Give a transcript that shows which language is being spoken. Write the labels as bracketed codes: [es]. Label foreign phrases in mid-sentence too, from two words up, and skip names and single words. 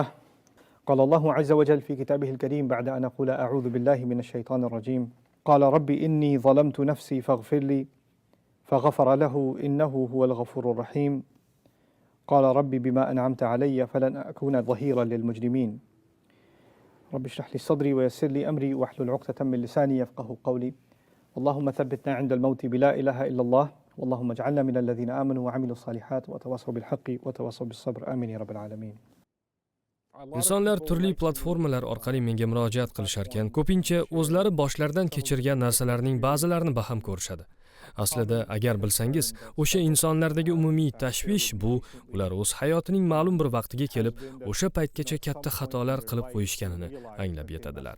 [ar] قال الله عز وجل في كتابه الكريم بعد أن أقول أعوذ بالله من الشيطان الرجيم قال رب إني ظلمت نفسي فاغفر لي فغفر له إنه هو الغفور الرحيم قال رب بما أنعمت علي فلن أكون ظهيرا للمجرمين رب اشرح لي صدري ويسر لي أمري واحلل عقدة من لساني يفقه قولي اللهم ثبتنا عند الموت بلا إله إلا الله اللهم اجعلنا من الذين آمنوا وعملوا الصالحات وتواصوا بالحق وتواصوا بالصبر آمين يا رب العالمين. [uz] Insonlar turli platformalar orqali menga murojaat qilisharkan, ko'pincha o'zlari boshlaridan kechirgan narsalarning ba'zilarini baham ko'rishadi. Aslida agar bilsangiz, o'sha insonlardagi umumiy tashvish bu ular o'z hayotining ma'lum bir vaqtiga kelib, o'sha paytgacha katta xatolar qilib qo'yishganini anglab yetadilar.